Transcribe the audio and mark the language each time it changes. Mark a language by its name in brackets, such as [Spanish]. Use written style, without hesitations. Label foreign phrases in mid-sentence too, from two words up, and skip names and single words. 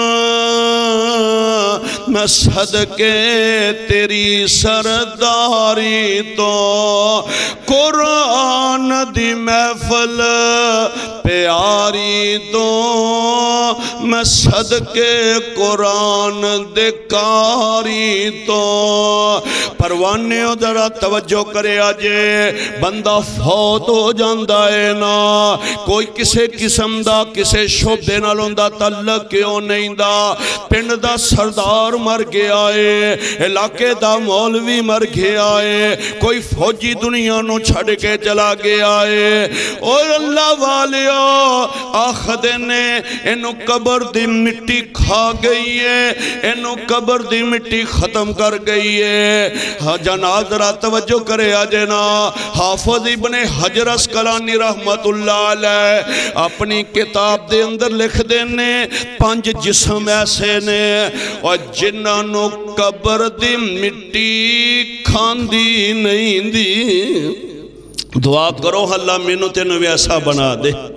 [Punjabi] میں صدقے تیری سرداری تو قرآن دی محفل پیاری تو میں صدقے قرآن دے کاری تو پروانے ذرا توجہ کرے آجے بندہ فوت ہو جاندہ ہے نا کوئی کسے قسم دا کسے شعبے نال ہوندا تعلق کیوں نہیں دا پنڈ دا سردار مر گیا ہے علاقے دا مولوی مر گیا ہے کوئی فوجی دنیا نو چھڑ کے چلا گیا ہے اور اللہ والیو آخدے نے انو قبر دی مٹی کھا گئی ہے انو قبر دی مٹی ختم کر گئی ہے جناب ذرا توجہ کرے آجنا حافظ ابن حجر اسقلانی رحمت اللہ علیہ اپنی کتاب دے اندر لکھ دینے 5 جسم ایسے نے اور جنہوں قبر دی مٹی کھاندی نہیں دی دعا کرو اللہ مینوں تینوں ویسا بنا دے